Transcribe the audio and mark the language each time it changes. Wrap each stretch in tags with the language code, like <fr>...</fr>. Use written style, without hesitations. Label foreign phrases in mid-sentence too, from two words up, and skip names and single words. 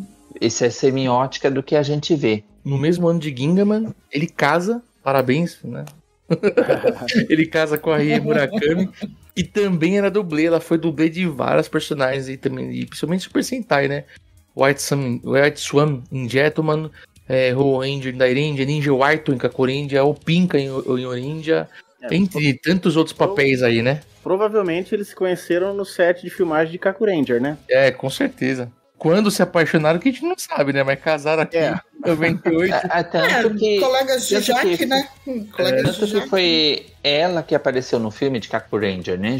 <pt>Isso é semiótica do que a gente vê. No mesmo ano de Gingaman, ele casa, parabéns, né? Ele casa com a Rie Murakami, e também era dublê, ela foi dublê de vários personagens, e também, e principalmente Super Sentai, né? White Swan em Gentleman, Ho Ranger em Dairendia, Ninja Waito em Kakurendia, o Pinka em Orindia, entre tantos outros papéis aí, né? Provavelmente eles se conheceram no set de filmagem de Kakuranger, né? Com certeza. Quando se apaixonaram, que a gente não sabe, né? Mas casaram aqui em 98. Tanto que, colegas de Jaque, né? Tanto que foi ela que apareceu no filme de Kakuranger, né?</pt>